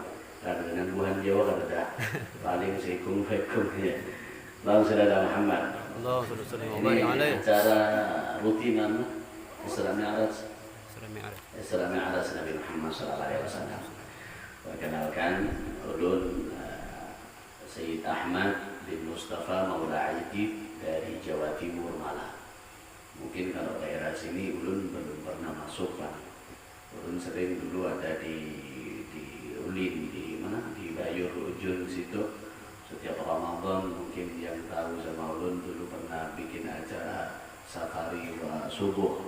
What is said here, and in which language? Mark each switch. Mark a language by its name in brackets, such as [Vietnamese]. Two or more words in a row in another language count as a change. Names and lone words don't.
[Banjar] Karena dengan buhan Jawa kan ada paling assalamualaikum ya. Langsung ada Muhammad. Ini acara rutinan Isra Mi'raj. [Arabic] Nabi Muhammad صلى الله عليه وسلم. [Banjar] Perkenalkan ulun Sayyid Ahmad bin Mustafa Maula Aidid dari Jawa Timur Malang. Mungkin kalau daerah sini ulun belum pernah masuk Pak. Ulun sering dulu ada di Ulin di mana di Bayur Ujung situ. Setiap Ramadan mungkin yang tahu sama ulun dulu pernah bikin acara [Arabic] سفاري و صبح.